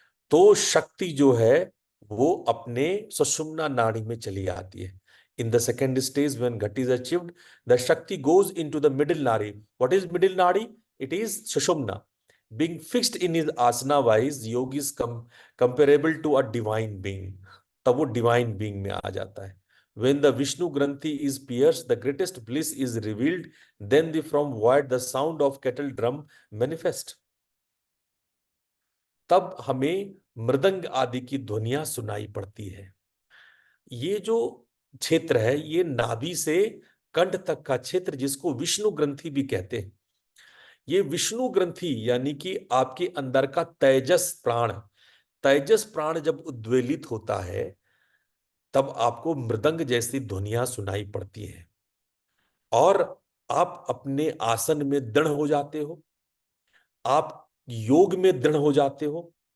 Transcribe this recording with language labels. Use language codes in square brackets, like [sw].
[hi] तो शक्ति जो है वो अपने सुषुम्ना नाड़ी में चली आती है। [en] In the second stage when ghat is achieved, the shakti goes into the middle nadi. What is middle nadi? It is sushumna. Being fixed in his asana wise, yoga is comparable to a divine being. [hi] तब वो डिवाइन बीइंग में आ जाता है। [en] When the Vishnu Granthi is pierced, the greatest bliss is revealed. Then the from void the sound of kettle drum manifest. [hi] तब हमें मृदंग आदि की ध्वनियां सुनाई पड़ती है। ये जो क्षेत्र है, ये नाभि से कंठ तक का क्षेत्र, जिसको विष्णु ग्रंथि भी कहते हैं। ये विष्णु ग्रंथि यानी कि आपके अंदर का तेजस प्राण, तेजस प्राण जब उद्वेलित होता है, तब आपको मृदंग जैसी ध्वनियां सुनाई पड़ती हैं और आप अपने आसन में दृढ़ हो जाते हो, आप योग में दृढ़ हो जाते हो।